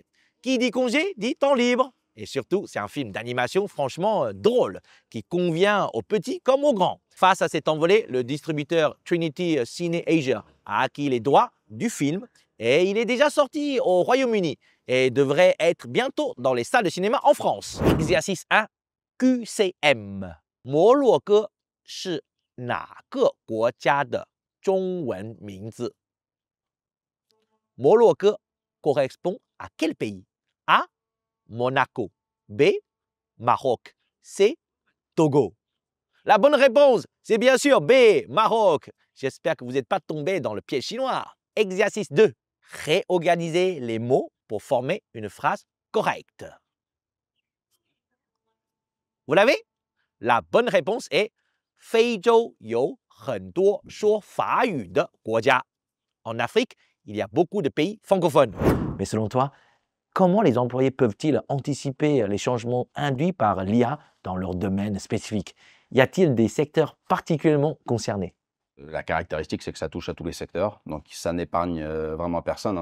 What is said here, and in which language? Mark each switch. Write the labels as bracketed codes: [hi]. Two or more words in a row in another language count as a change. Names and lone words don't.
[fr] Qui dit congé, dit temps libre. Et surtout, c'est un film d'animation franchement drôle, qui convient aux petits comme aux grands. Face à cette envolée, le distributeur Trinity Cine Asia a acquis les droits du film et il est déjà sorti au Royaume-Uni et devrait être bientôt dans les salles de cinéma en France. Exercice 1, QCM. [zh] 摩洛哥是哪个国家的中文名字？ [fr] 摩洛哥 correspond à quel pays? A. Monaco. B. Maroc. C. Togo. La bonne réponse, c'est bien sûr B. Maroc. J'espère que vous n'êtes pas tombé dans le piège chinois. Exercice 2. Réorganiser les mots pour former une phrase correcte. Vous l'avez? La bonne réponse est [zh] 非洲有很多说法语的国家. [fr] En Afrique, il y a beaucoup de pays francophones. Mais selon toi, comment les employés peuvent-ils anticiper les changements induits par l'IA dans leur domaine spécifique? Y a-t-il des secteurs particulièrement concernés? La caractéristique, c'est que ça touche à tous les secteurs, donc ça n'épargne vraiment personne.